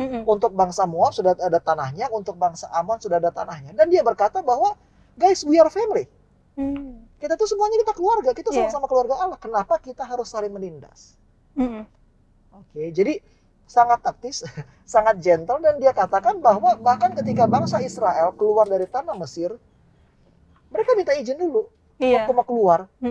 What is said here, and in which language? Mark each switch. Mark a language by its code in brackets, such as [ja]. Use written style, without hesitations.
[id] Untuk bangsa Moab sudah ada tanahnya, untuk bangsa Amon sudah ada tanahnya. Dan dia berkata bahwa, [en] guys, we are family. [id] Kita tuh semuanya kita keluarga, kita sama-sama keluarga Allah. Kenapa kita harus saling menindas? Oke, jadi sangat taktis, sangat gentle, dan dia katakan bahwa bahkan ketika bangsa Israel keluar dari tanah Mesir, mereka minta izin dulu waktu mau keluar.